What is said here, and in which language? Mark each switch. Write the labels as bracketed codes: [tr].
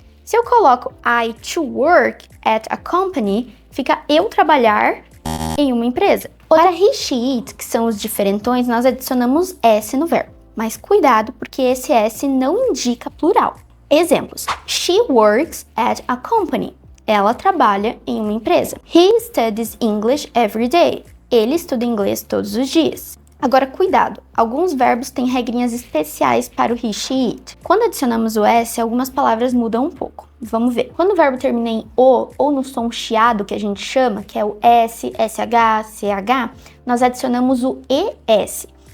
[pt] Se eu coloco [en] I to work at a company, [pt] fica eu trabalhar em uma empresa. Para he, she, it, que são os diferentões, nós adicionamos S no verbo. Mas cuidado, porque esse S não indica plural. Exemplos. [en] She works at a company. [pt] Ela trabalha em uma empresa. [en] He studies English every day. [pt] Ele estuda inglês todos os dias. Agora, cuidado, alguns verbos têm regrinhas especiais para o he, she, it. Quando adicionamos o S, algumas palavras mudam um pouco. Vamos ver. Quando o verbo termina em O ou no som chiado, que a gente chama, que é o S, SH, CH, nós adicionamos o ES.